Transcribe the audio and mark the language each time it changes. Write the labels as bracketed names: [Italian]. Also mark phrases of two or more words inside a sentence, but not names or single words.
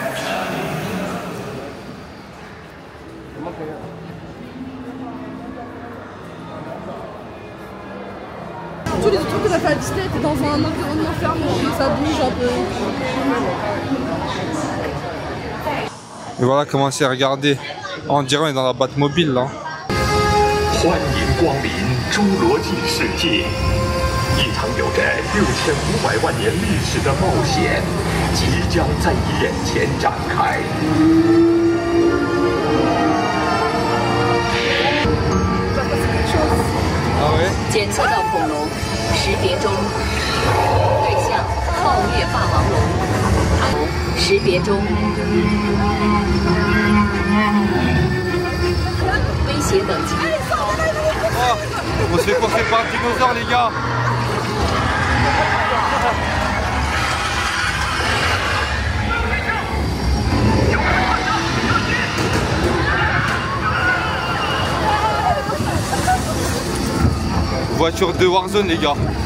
[French] Tous les autres trucs que tu as fait à Disney, t'es dans un environnement fermé, ça bouge un peu. Et voilà, commencez à regarder. On dirait qu'on est dans la Batmobile là. [Chinese] 欢迎光临侏罗纪世界，一场有着6500万年历史的冒险即将在你眼前展开。检测到恐龙，识别中。对象：暴虐霸王龙。识别中。威胁等级。 [French] Oh, on se fait courser par un dinosaure les gars. Voiture de Warzone les gars.